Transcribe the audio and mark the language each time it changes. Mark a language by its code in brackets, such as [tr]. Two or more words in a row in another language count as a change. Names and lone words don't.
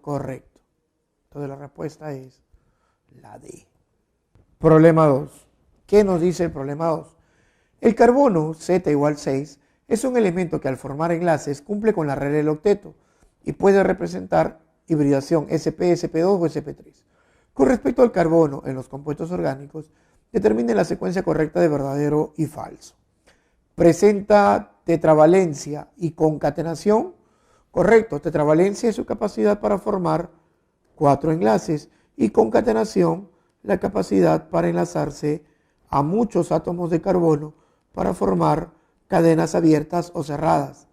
[es] Correcto. Entonces la respuesta es la D. Problema 2. ¿Qué nos dice el problema 2? El carbono, Z igual 6, es un elemento que al formar enlaces cumple con la regla del octeto y puede representar hibridación sp, sp2 o sp3. Con respecto al carbono en los compuestos orgánicos, determine la secuencia correcta de verdadero y falso. presenta tetravalencia y concatenación. Correcto, tetravalencia es su capacidad para formar 4 enlaces y concatenación la capacidad para enlazarse a muchos átomos de carbono para formar cadenas abiertas o cerradas.